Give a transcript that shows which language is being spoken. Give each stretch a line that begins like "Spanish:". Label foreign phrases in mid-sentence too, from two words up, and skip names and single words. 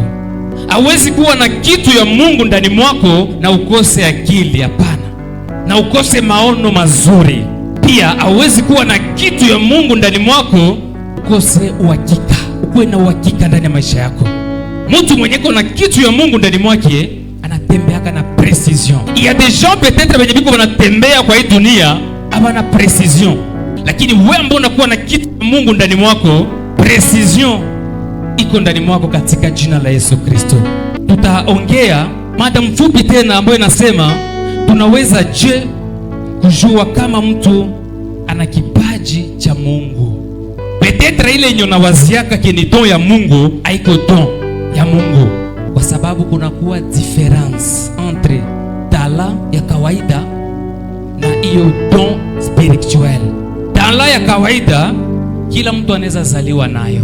Swahili: Hauwezi kuwa na kitu ya Mungu ndani mwako na ukose akili, hapana. Na ukose maono mazuri. Pia hauwezi kuwa na kitu ya Mungu ndani mwako ukose uhakika. Ukuwe na uhakika ndani ya maisha yako. Mtu mwenye kuna kitu ya Mungu ndani mwake anatembea na precision.
French: Il y a des gens peut-être
Swahili: wenye biko wanatembea kwa hii dunia hawana precision. Lakini wewe ambaye unakuwa na kitu ya Mungu ndani mwako, precision iko ndani mwako katika jina la Yesu Kristo. Tutaongea mada mfupi tena ambayo inasema tunaweza je kujua kama mtu ana kipaji cha Mungu. Peut-être ile yenye unawaziaka ni don ya Mungu, haiko don ya Mungu. Kwa sababu kuna kuwa
French: difference entre
Swahili: tala ya kawaida na hiyo
French: don spirituel.
Swahili: Tala ya kawaida kila mtu anaweza zaliwa nayo.